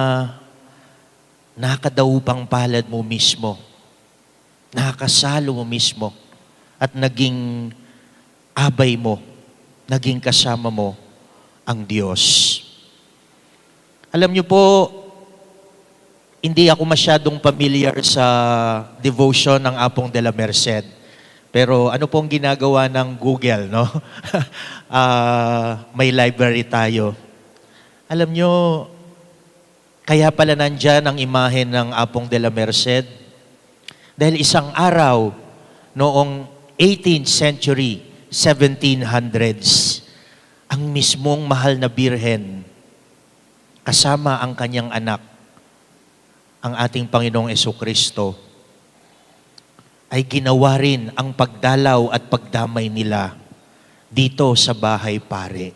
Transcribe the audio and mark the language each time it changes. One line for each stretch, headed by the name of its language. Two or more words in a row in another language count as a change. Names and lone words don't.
Filipino: nakadaupang palad mo mismo, nakasalo mo mismo, at naging abay mo, naging kasama mo ang Diyos. Alam niyo po, hindi ako masyadong familiar sa devotion ng Apong de la Merced. Pero ano pong ginagawa ng Google, no? May library tayo. Alam niyo, kaya pala nandyan ang imahe ng Apong de la Merced. Dahil isang araw, noong 18th century, 1700s, ang mismong mahal na birhen, kasama ang kanyang anak, ang ating Panginoong Jesucristo, ay ginawa rin ang pagdalaw at pagdamay nila dito sa bahay pare.